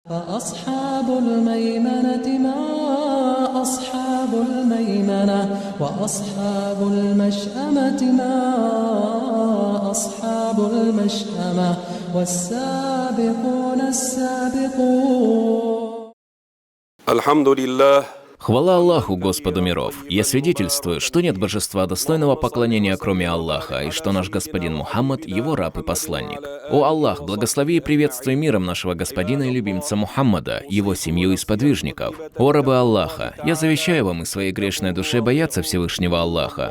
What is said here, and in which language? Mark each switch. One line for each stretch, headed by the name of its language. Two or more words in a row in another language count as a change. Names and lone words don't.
Arabic: فأصحاب الميمنة ما أصحاب الميمنة وأصحاب المشأمة ما أصحاب المشأمة والسابقون السابقون. الحمد لله.
Russian: Хвала Аллаху, Господу миров! Я свидетельствую, что нет божества достойного поклонения, кроме Аллаха, и что наш господин Мухаммад – его раб и посланник. О Аллах, благослови и приветствуй миром нашего господина и любимца Мухаммада, его семью и сподвижников. О рабы Аллаха, я завещаю вам и своей грешной душе бояться Всевышнего Аллаха.